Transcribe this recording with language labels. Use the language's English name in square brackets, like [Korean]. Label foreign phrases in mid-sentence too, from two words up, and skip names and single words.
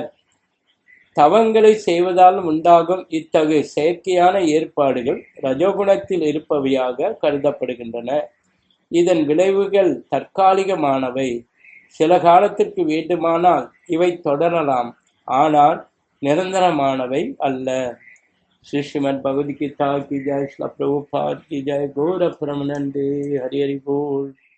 [Tamil] தவங்களை செய்வதால் உண்டாகும் இத்தகைய செயற்கையான ஏற்பாடுகள் ரஜோகுணத்தில் இருப்பவையாக கருதப்படுகின்றன. இதன் விளைவுகள் தற்காலிகமானவை. சில காலத்திற்கு வேண்டுமானால் இவை தொடரலாம், ஆனால் நிரந்தரமானவை அல்ல. [Hindi] श्री श्रीमद् भगवद गीता की जय, श्रील प्रभुपाद की जय, [Bangla] গৌর প্রেমানন্দে, হরি হরি বোল।